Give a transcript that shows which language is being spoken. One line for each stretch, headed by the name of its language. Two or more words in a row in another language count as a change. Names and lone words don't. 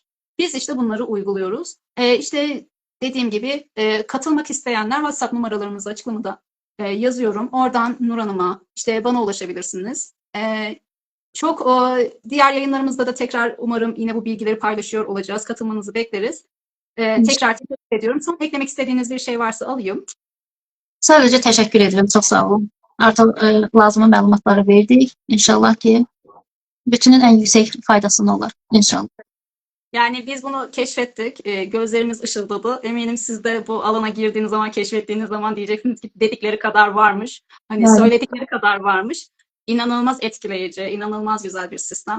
Turkish: Biz işte bunları uyguluyoruz. İşte dediğim gibi katılmak isteyenler WhatsApp numaralarımızı açıklamada yazıyorum. Oradan Nur Hanım'a, işte bana ulaşabilirsiniz. Çok diğer yayınlarımızda da tekrar umarım yine bu bilgileri paylaşıyor olacağız. Katılmanızı bekleriz. Tekrar teşekkür ediyorum. Son eklemek istediğiniz bir şey varsa alayım.
Azerbaijani: Sadəcə təşəkkür edirəm, çox sağ olun. Artıq lazımi məlumatları verdik.
Turkish: İnşallah ki, bütünün en yüksek faydasını olur. İnşallah. Yani biz bunu keşfettik. Gözlerimiz ışıldadı. Eminim siz de bu alana girdiğiniz zaman, keşfettiğiniz zaman diyeceksiniz ki dedikleri kadar varmış. Hani Evet. söyledikleri kadar varmış. İnanılmaz etkileyici, inanılmaz güzel bir sistem.